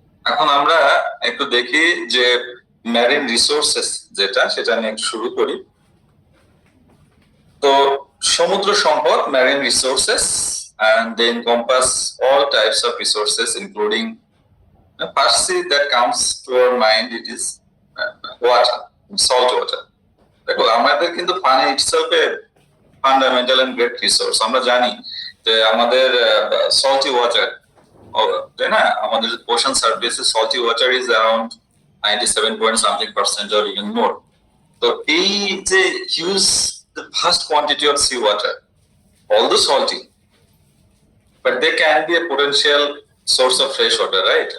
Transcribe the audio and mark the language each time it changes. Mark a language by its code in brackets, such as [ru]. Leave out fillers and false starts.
[bn] এখন আমরা একটু দেখি যে মেরিন রিসোর্সেস যেটা, সেটা নিয়ে শুরু করি। তো সমুদ্র সম্পদ, [en] Marine resources, and they encompass all types of resources including firstly that comes to our mind, it is water, salt water. [bn] দেখো আমাদের কিন্তু পানি [en] itself a fundamental and great resource. [bn] আমরা জানি যে আমাদের [en] salty water, তাই না, আমাদের ওশান সারফেসে salty water is around 97% or even more. [bn] তো এই যে [en] Huge vast quantity of sea water, although salty, but they can be a potential source of fresh water, right?